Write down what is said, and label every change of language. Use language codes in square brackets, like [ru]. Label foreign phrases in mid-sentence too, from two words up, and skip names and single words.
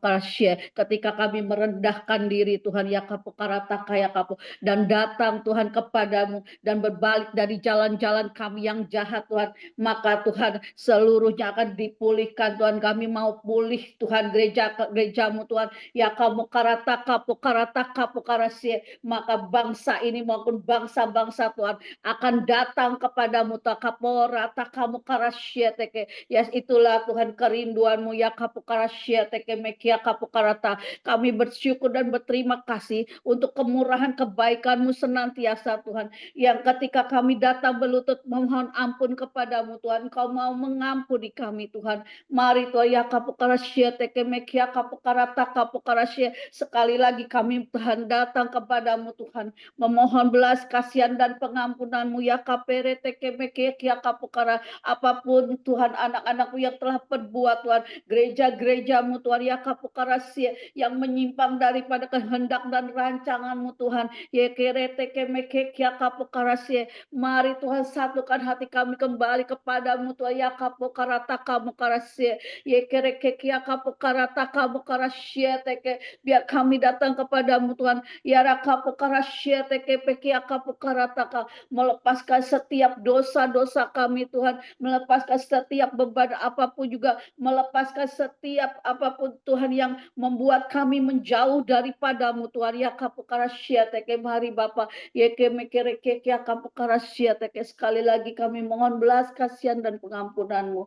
[id] Ketika kami merendahkan diri Tuhan ya kapokarata kaya kapo, dan datang Tuhan kepadamu dan berbalik dari jalan-jalan kami yang jahat Tuhan, maka Tuhan seluruhnya akan dipulihkan Tuhan. Kami mau pulih Tuhan gerejamu Tuhan, ya kamu karataka pokarasie, maka bangsa ini maupun bangsa-bangsa Tuhan akan datang kepadamu takapora takamu karasie teke. Ya itulah Tuhan kerinduanmu ya kapukarasie teke mekia kapukarata. Kami bersyukur dan berterima kasih untuk kemurahan kebaikanmu senantiasa Tuhan, yang ketika kami datang berlutut memohon ampun kepadamu Tuhan, Engkau mau mengampuni kami Tuhan. Mari Tuhan ya kapukarasie teke mekia kapukarata kapukarasie, sekali lagi kami Tuhan datang kepadamu Tuhan, memohon belas kasihan dan pengampunanmu ya kapere teke mekia kapukara. Apapun Tuhan anak-anakmu yang telah berbuat Tuhan, gereja-gerejamu Tuhan ya kapukarasie yang menyimpang daripada kehendak dan rancanganmu Tuhan, ya kerete kemekekia kapukarasie. Mari Tuhan satukan hati kami kembali kepadamu Tuhan ya kapukarata kamu karasie, ya kerekekia kapukarata kamu karasie teke. Biar kami datang kepadamu Tuhan ya rakapukarasie teke pekia kapukarata, melepaskan setiap dosa-dosa kami Tuhan, melepaskan setiap beban apapun juga, melepaskan setiap apapun Tuhan yang membuat kami menjauh daripadamu Tuhan ya kapukarasia teke. Mari Bapa ya kemekereke ya kapukarasia teke, sekali lagi kami mohon belas kasihan dan pengampunanmu.